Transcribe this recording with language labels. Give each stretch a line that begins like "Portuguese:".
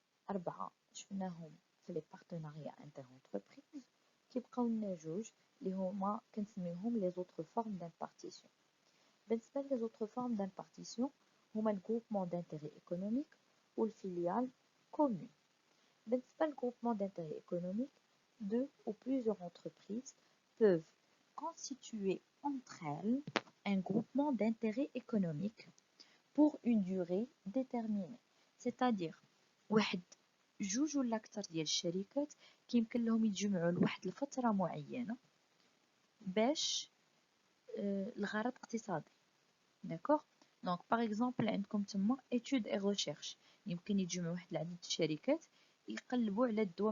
Arabic: 4 شفناهم في لي بارتناريا انتر انتربريز، كيبقاو لنا 2 اللي هما كنسميوهم لي زوتر فورم دامبارتيسيون. بالنسبه لي زوتر فورم دامبارتيسيون هما الجروبمون دانتيري ايكونوميك والفيليال كومون. بالنسبه للجروبمون دانتيري ايكونوميك،
French: 2 ou plusieurs entreprises peuvent constituer entre elles un groupement d'intérêt économique pour une durée déterminée. C'est-à-dire
Arabic: واحد 2 ولا أكثر ديال الشركات كيمكن لهم يتجمعوا لواحد الفترة معينة باش الغرض اقتصادي. داكوغ، دونك باغ اكزومبل عندكم تما étude et recherche، يمكن يتجمعوا واحد العدد الشركات يقلبوا على الدواء.